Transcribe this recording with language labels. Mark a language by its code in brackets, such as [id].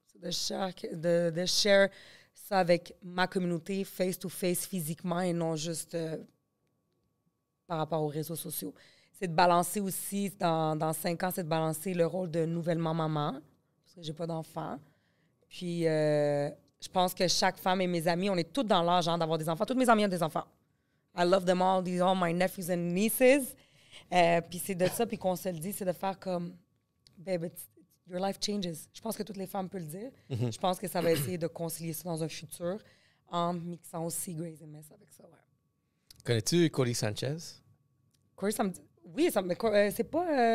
[fr] De share ça avec ma communauté face-to-face, physiquement, et non juste par rapport aux réseaux sociaux. C'est de balancer aussi, dans 5 ans, c'est de balancer le rôle de nouvellement maman, parce que j'ai pas d'enfant. Puis, je pense que chaque femme et mes amis, on est toutes dans l'âge d'avoir des enfants. Toutes mes amies ont des enfants. [en] I love them all, these are my nephews and nieces. [fr] Puis c'est de ça, puis qu'on se le dit, c'est de faire comme, [en] babe, your life changes. [fr] Je pense que toutes les femmes peuvent le dire. Je pense que ça va essayer de concilier ça dans un futur en mixant aussi Grey's MS avec ça. Ouais. Connais-tu Cody Sanchez? Corey, oui, c'est pas...